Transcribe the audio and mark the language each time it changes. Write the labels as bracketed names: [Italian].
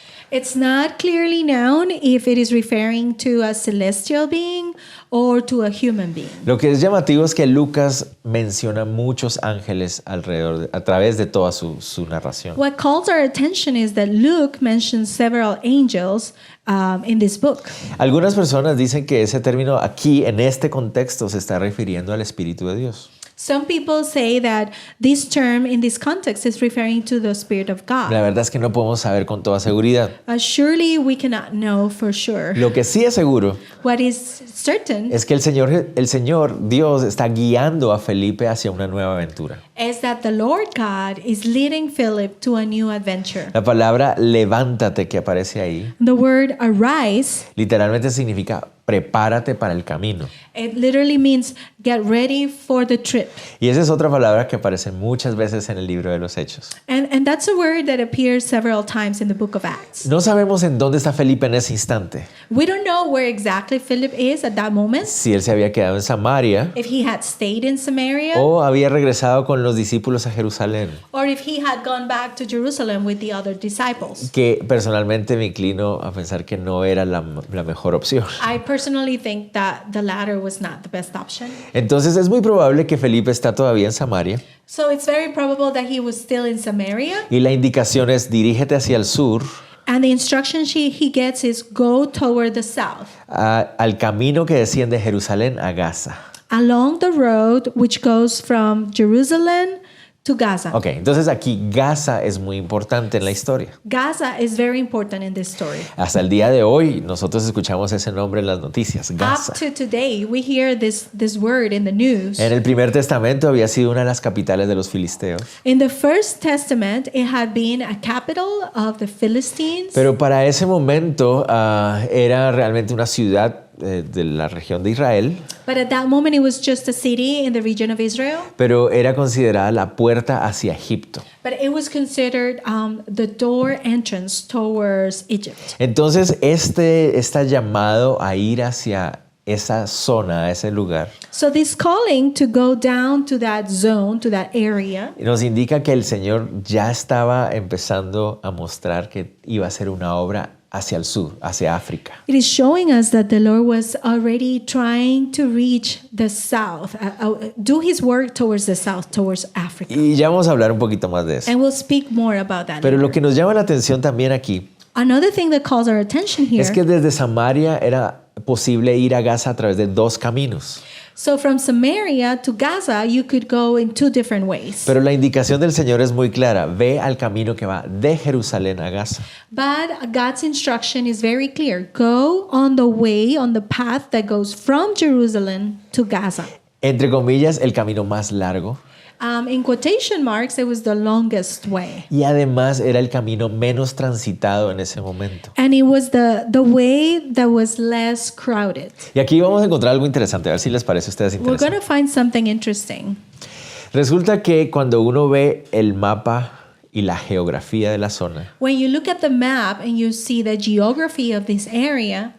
[English] It's not clearly known if it is referring to a celestial being or to a human being. [Spanish] Lo que es llamativo es que Lucas menciona muchos ángeles a través de toda su narración. [English] What calls our attention is that Luke mentions several angels in this book. [Spanish] Algunas personas dicen que ese término aquí, en este contexto, se está refiriendo al Espíritu de Dios. [English] Some people say that this term in this context is referring to the Spirit of [Spanish] La [English] God. [Spanish] verdad es que no podemos saber con toda seguridad. [English] Surely we cannot know for sure. [Spanish] Lo que sí es seguro [English] What is certain [Spanish] es que el Señor Dios está guiando a Felipe hacia una nueva aventura. [English] is that the Lord God is leading Philip to a new adventure. [Spanish] La palabra levántate que aparece ahí [English] The word arise, [Spanish] literalmente significa prepárate para el camino. [English] it literally means get ready for the trip. [Spanish] Y esa es otra palabra que aparece muchas veces en el libro de los Hechos. [English] And that's a word that appears several times in the book of Acts. [Spanish] No sabemos en dónde está Felipe en ese instante. [English] We don't know where exactly Philip is at that moment, [Spanish] Si él se había quedado en Samaria [English] if he had stayed in Samaria [Spanish] o había regresado con los discípulos a Jerusalén. [English] or if he had gone back to Jerusalem with the other disciples. [Spanish] Que personalmente me inclino a pensar que no era la mejor opción. [English] I personally think that the latter was not the best option. [Spanish] Entonces es muy probable que Felipe está todavía en Samaria [English] So it's very probable that he was still in Samaria. [Spanish] y la indicación es dirígete hacia el sur, [English] And the instruction he gets is go toward the south, [Spanish] al camino que desciende de Jerusalén a Gaza. [English] along the road which goes from Jerusalem to Gaza. [Spanish] Ok, entonces aquí Gaza es muy importante en la historia. [English] Gaza is very important in this story. [Spanish] Hasta el día de hoy nosotros escuchamos ese nombre en las noticias, Gaza. [English] Up to today, we hear this word in the news. [Spanish] En el Primer Testamento había sido una de las capitales de los filisteos. [English] In the First Testament, it had been a capital of the Philistines. [Spanish] Pero para ese momento era realmente una ciudad de la región de Israel, [English] But at that moment, it was just a city in the region of Israel. [Spanish] pero era considerada la puerta hacia Egipto. [English] But it was considered the door entrance towards Egypt. [Spanish] Entonces está llamado a ir hacia esa zona, a ese lugar, [English] So this calling to go down to that zone, to that area, [Spanish] nos indica que el Señor ya estaba empezando a mostrar que iba a ser una obra hacia el sur, hacia África. [English] it is showing us that the Lord was already trying to reach the south, do his work towards the south, towards Africa. [Spanish] Y ya vamos a hablar un poquito más de eso. [English] And we'll speak more about that [Spanish] Pero [English] later. [Spanish] lo que nos llama la atención también aquí [English] Another thing that calls our attention here. [Spanish] es que desde Samaria era posible ir a Gaza a través de dos caminos. [English] So from Samaria to Gaza, you could go in two different ways. [Spanish] Pero la indicación del Señor es muy clara. Ve al camino que va de Jerusalén a Gaza. [English] But God's instruction is very clear. Go on the way, on the path that goes from Jerusalem to Gaza. [Spanish] Entre comillas, el camino más largo. [English] In quotation marks, it was the longest way. [Spanish] Y además era el camino menos transitado en ese momento. [English] And it was the way that was less crowded. [Spanish] Y aquí vamos a encontrar algo interesante. A ver si les parece a ustedes [English] We're going [Spanish] interesante. [English] to find something interesting. [Spanish] Resulta que cuando uno ve el mapa y la geografía de la zona, [English] When you look at the map and you see the geography of this area,